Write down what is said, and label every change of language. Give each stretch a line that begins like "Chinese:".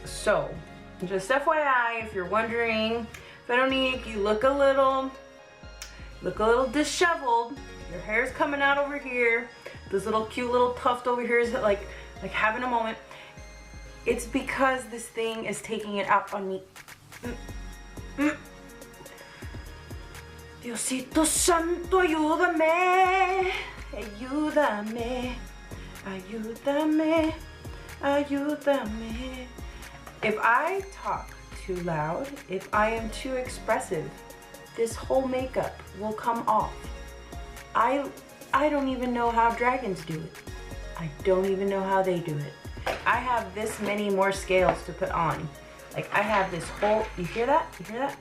English: So, just FYI, if you're wondering, Veronique, you look a little disheveled. Your hair's coming out over here. This little cute little tuft over here is like having a moment. It's because this thing is taking it out on me.
Spanish: Diosito Santo, ayúdame, ayúdame, ayúdame, ayúdame.
English: If I talk too loud, if I am too expressive, this whole makeup will come off. I don't even know how dragons do it. I don't even know how they do it. I have this many more scales to put on. Like, I have this whole, you hear that? You hear that?